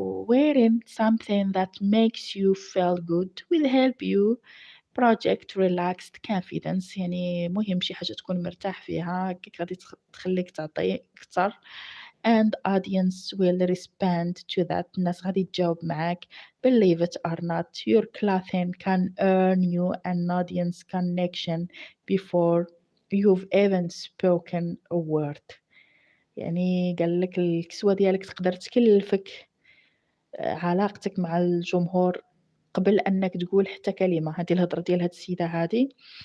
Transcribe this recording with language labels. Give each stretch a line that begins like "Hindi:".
English: wearing something that makes you feel good will help you project relaxed confidence.
Arabic: يعني مهم شي حاجة تكون مرتاح فيها هكاك غادي تخلّيك تعطي أكتر
English: and audience will respond to that.
Arabic: الناس غادي تجاوب معاك.
English: believe it or not your clothing can earn you an audience connection before you've even spoken a word.
Arabic: يعني قال لك الكسوة ديالك تقدر تكلّفك علاقتك مع الجمهور قبل أنك تقول حتى كلمة. هذه الهضرة ديال هاد السيدة هادي.